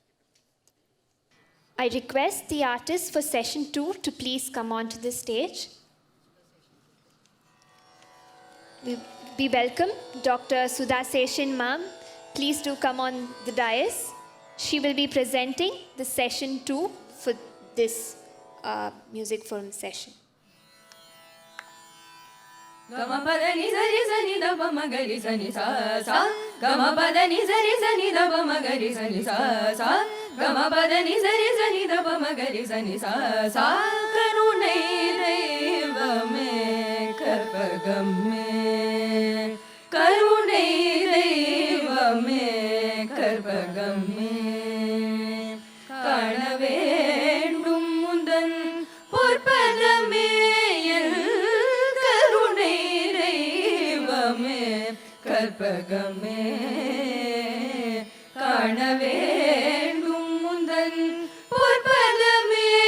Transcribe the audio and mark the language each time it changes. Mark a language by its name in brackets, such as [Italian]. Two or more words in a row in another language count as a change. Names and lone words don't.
[English] I request the artists for session 2 to please come onto the stage. We welcome Dr. Sudha Seshayyan ma'am. Please do come on the dais. She will be presenting the session 2 for this music forum session. Gama pada ni zari zani da ba magari zani sa sa. Gama pada ni zari zani da ba magari zani sa sa. Gama pada ni zari zani da ba magari zani sa sa. [Tamil] கருணை தெய்வமே கற்பகமே. கருணை தெய்வமே கற்பகமே. காண வேண்டும் முந்தன் பொற்பதமே. கற்பகமே காண வேண்டும் முந்தன் பொற்பதமே